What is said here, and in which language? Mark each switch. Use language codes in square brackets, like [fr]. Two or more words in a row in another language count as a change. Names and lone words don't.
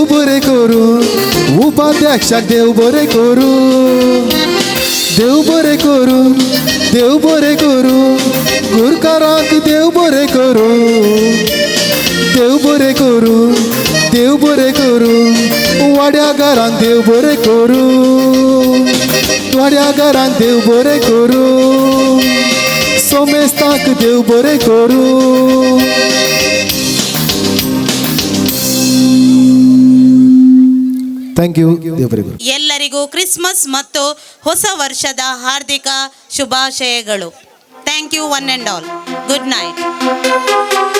[kok] बरे करू उपाध्यक्षाक देव बरे करू देव बरे करू देव बरे करू गुरकाराक देव बरे करू देव बरे करू देव बरे करू वाड्या घरांत देव बरे करू वाड्या घरांत देव बरे करू सोमेस्ताक देव बरे करू. [en] thank you. [kok] ದೇವ ಬರೆ ಕರು. [kn] ಎಲ್ಲರಿಗೂ ಕ್ರಿಸ್ಮಸ್ ಮತ್ತು ಹೊಸ ವರ್ಷದ ಹಾರ್ದಿಕ ಶುಭಾಶಯಗಳು. [en] thank you one and all. good night.